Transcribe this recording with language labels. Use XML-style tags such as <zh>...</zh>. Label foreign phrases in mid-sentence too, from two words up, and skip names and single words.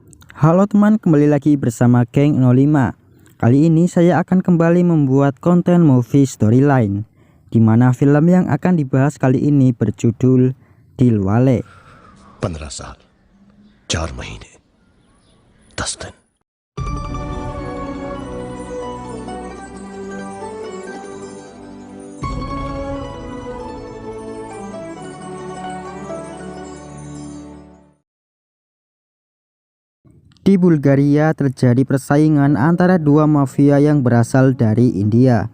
<id>Halo teman, kembali lagi bersama Geng 05. Kali ini saya akan kembali membuat konten</id> <en>movie storyline,</en> <id>di mana film yang akan dibahas kali ini berjudul Dilwale.</id> <hi>15 साल 4 महीने 10 दिन।</hi> <id>Di Bulgaria terjadi persaingan antara dua mafia yang berasal dari India.</id>